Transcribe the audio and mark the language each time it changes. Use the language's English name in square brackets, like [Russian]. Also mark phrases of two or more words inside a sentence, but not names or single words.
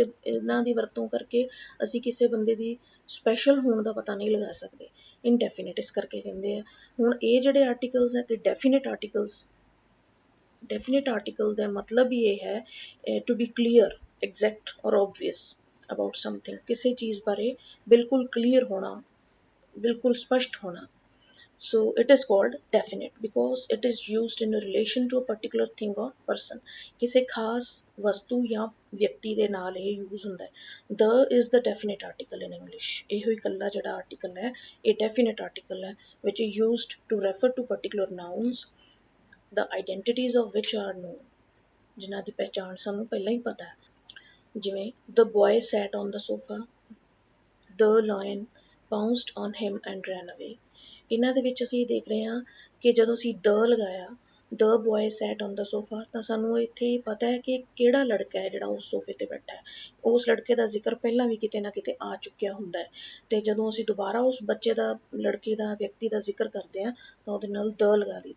[Punjabi] ਇਹਨਾਂ ਦੀ ਵਰਤੋਂ ਕਰਕੇ ਅਸੀਂ ਕਿਸੇ ਬੰਦੇ ਦੀ ਸਪੈਸ਼ਲ ਹੋਣ ਦਾ ਪਤਾ ਨਹੀਂ ਲਗਾ ਸਕਦੇ, ਇਨਡੈਫੀਨਿਟ ਇਸ ਕਰਕੇ ਕਹਿੰਦੇ ਆ। ਹੁਣ ਇਹ ਜਿਹੜੇ ਆਰਟੀਕਲਸ ਹੈ ਕਿ [English] definite article [Punjabi] ਦਾ ਮਤਲਬ ਹੀ ਇਹ ਹੈ [English] to be clear, exact or obvious about something, [Punjabi] ਕਿਸੇ ਚੀਜ਼ ਬਾਰੇ ਬਿਲਕੁਲ ਕਲੀਅਰ ਹੋਣਾ, ਬਿਲਕੁਲ ਸਪਸ਼ਟ ਹੋਣਾ। [English] So it is called definite because it is used in relation to a particular thing or person, [Punjabi] ਕਿਸੇ ਖਾਸ ਵਸਤੂ ਜਾਂ ਵਿਅਕਤੀ ਦੇ ਨਾਲ ਇਹ ਯੂਜ਼ ਹੁੰਦਾ ਹੈ। [English] The is the definite article in English, [Punjabi] ਇਹੋ ਇਕੱਲਾ ਜਿਹੜਾ ਆਰਟੀਕਲ ਹੈ ਇਹ [English] definite article ਹੈ, which is used to refer to particular nouns, the identities of which are known, [Punjabi] ਜਿਨ੍ਹਾਂ ਦੀ ਪਹਿਚਾਣ ਸਾਨੂੰ ਪਹਿਲਾਂ ਹੀ ਪਤਾ ਹੈ। [English] ਜਿਵੇਂ the boy sat on the sofa, the lion pounced on him and ran away। [Punjabi] ਇਹਨਾਂ ਦੇ ਵਿੱਚ ਅਸੀਂ ਦੇਖ ਰਹੇ ਹਾਂ ਕਿ ਜਦੋਂ ਅਸੀਂ ਦ ਲਗਾਇਆ, [English] the boy sat on the sofa, [Punjabi] ਤਾਂ ਸਾਨੂੰ ਇੱਥੇ ਪਤਾ ਹੈ ਕਿ ਕਿਹੜਾ ਲੜਕਾ ਹੈ ਜਿਹੜਾ ਉਸ ਸੋਫੇ 'ਤੇ ਬੈਠਾ ਹੈ। ਉਸ ਲੜਕੇ ਦਾ ਜ਼ਿਕਰ ਪਹਿਲਾਂ ਵੀ ਕਿਤੇ ਨਾ ਕਿਤੇ ਆ ਚੁੱਕਿਆ ਹੁੰਦਾ ਹੈ, ਅਤੇ ਜਦੋਂ ਅਸੀਂ ਦੁਬਾਰਾ ਉਸ ਬੱਚੇ ਦਾ, ਲੜਕੇ ਦਾ, ਵਿਅਕਤੀ ਦਾ ਜ਼ਿਕਰ ਕਰਦੇ ਹਾਂ ਤਾਂ ਉਹਦੇ ਨਾਲ ਦ ਲਗਾ ਦਈਦਾ।